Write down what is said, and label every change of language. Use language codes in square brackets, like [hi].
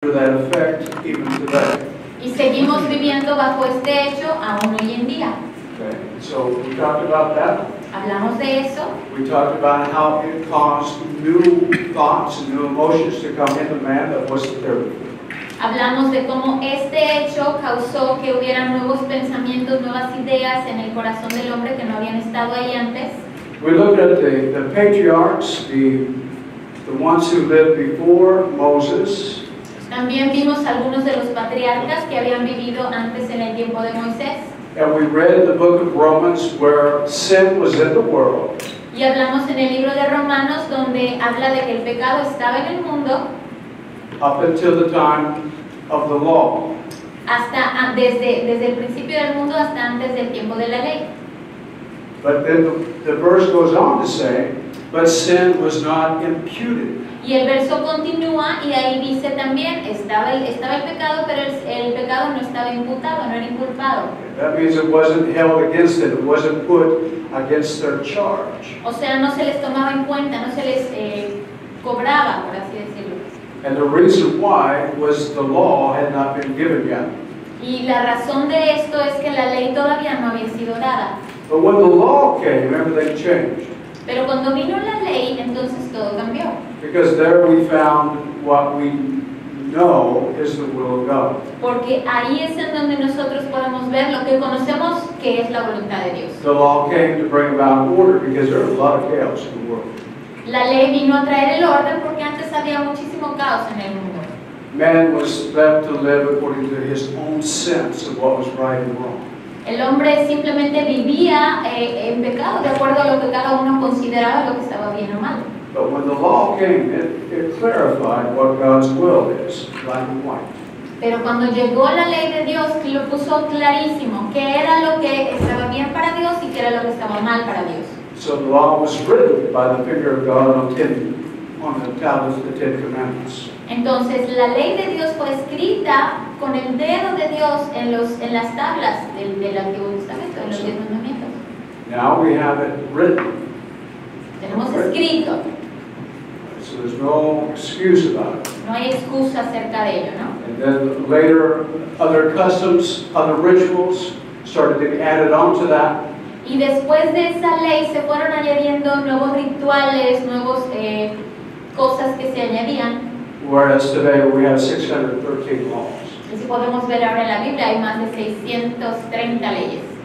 [en] under that effect even today. [es] Y seguimos viviendo bajo este hecho aún hoy en día. [en] Okay, so we talked about that. [es] Hablamos de eso. [en] We talked about how it caused new thoughts and new emotions to come into man that wasn't there before. [es] Hablamos de cómo este hecho causó que hubiera nuevos pensamientos, nuevas ideas en el corazón del hombre que no habían estado ahí antes. [en] We looked at the patriarchs, the ones who lived before Moses. [es] También vimos algunos de los patriarcas que habían vivido antes en el tiempo de Moisés. [en] And we read the book of Romans where sin was in the world. [es] Y hablamos en el libro de Romanos donde habla de que el pecado estaba en el mundo [en] Up until the time of the law. [es] hasta desde el principio del mundo hasta antes del tiempo de la ley. [en] But then the verse goes on to say, but sin was not imputed. [es] Y el verso continúa y ahí dice también, estaba el pecado, pero el pecado no estaba imputado, no era inculpado. [en] That means it wasn't held against it. It wasn't put against their charge. [es] O sea, no se les tomaba en cuenta, no se les cobraba, por así decirlo. [en] And the reason why was the law had not been given yet. [es] Y la razón de esto es que la ley todavía no había sido dada. [en] But when the law came, everything changed. [es] Pero cuando vino la ley, entonces todo cambió. [en] Because there we found what we know is the will of God. [es] Porque ahí es en donde nosotros podemos ver lo que conocemos que es la voluntad de Dios. [en] The law came to bring about order because there was a lot of chaos in the world. [es] La ley vino a traer el orden porque antes había muchísimo caos en el mundo. [en] Man was left to live according to his own sense of what was right and wrong. [es] El hombre simplemente vivía en pecado de acuerdo a lo que cada uno consideraba lo que estaba bien o mal. [en] But when the law came, it clarified what God's will is, black and white. [es] Pero cuando llegó la ley de Dios, lo puso clarísimo, qué era lo que estaba bien para Dios y qué era lo que estaba mal para Dios. [en] So the law was written by the finger of God on the tablets of the Ten Commandments. [es] Entonces la ley de Dios fue escrita con el dedo de Dios en las tablas del Antiguo Testamento, en los 10 mandamientos. [en] Now we have it written. [es] Tenemos escrito. [en] So there's no excuse about it. [es] No hay excusa acerca de ello, ¿no? [en] And then later, other customs, other rituals started to be added onto that. [es] Y después de esa ley se fueron añadiendo nuevos rituales, nuevos cosas que se añadían. [en] Whereas today we have 613 laws. [es] Y si podemos ver ahora en la Biblia hay más de 630 leyes.